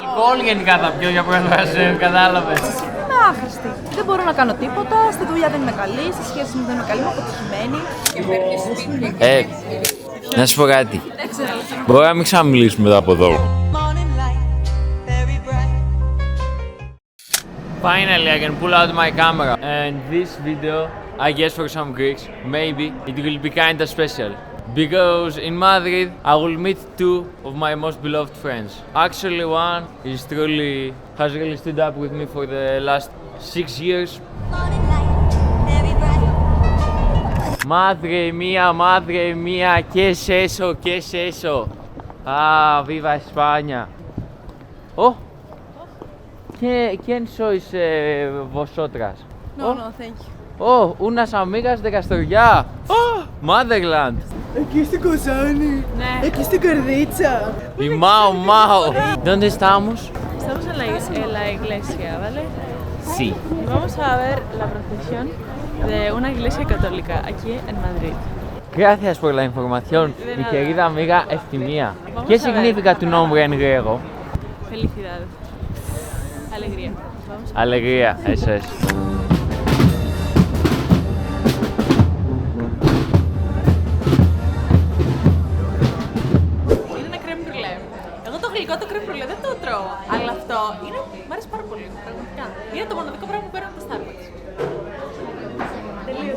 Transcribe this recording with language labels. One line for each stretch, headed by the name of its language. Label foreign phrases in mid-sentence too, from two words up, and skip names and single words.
Greek: Αλκοόλ γενικά θα πιω για πρώτη φορά, κατάλαβες. Είμαι άχρηστη. Δεν μπορώ να κάνω τίποτα. Στη δουλειά δεν είμαι καλή. Στη σχέση μου δεν είμαι καλή. Είμαι αποτυχημένη. Να σου πω κάτι. Μπορεί να μην ξαναμιλήσουμε μετά από εδώ.
English: Finally, I can pull out my camera. And this video, I guess for some Greeks, maybe it will be kinda special. Because in Madrid, I will meet two of my most beloved friends. Actually, one is truly, has really stood up with me for the last 6 years.
Spanish: Madre mía, ¿qué es eso? ¿Qué es eso? Ah, viva España. Oh, ¿quién sois vosotras?
English: No, thank you.
Spanish: Oh, unas amigas de Castellá.
English: Oh, Motherland.
Greek: Εκεί στην Κοζάνη. Ναι. Εκεί στην Καρδίτσα.
Spanish: Y Mao. ¿Dónde estamos? Estamos en la iglesia, ¿vale? Sí. Y vamos a ver la procesión de una iglesia católica aquí en Madrid. Gracias por la información, mi querida amiga Eftimía. ¿Qué significa tu nombre en griego? Felicidad. Alegría. Vamos a... Alegría, eso es.
Greek: Είναι ένα κρέμ μπρουλέ. Εγώ το γλυκό το κρέμ μπρουλέ δεν το τρώω. Αλλά αυτό είναι... Μ' αρέσει πάρα πολύ, πραγματικά. Είναι το μοναδικό πράγμα που παίρνω από το Starbucks. Τελείωσε.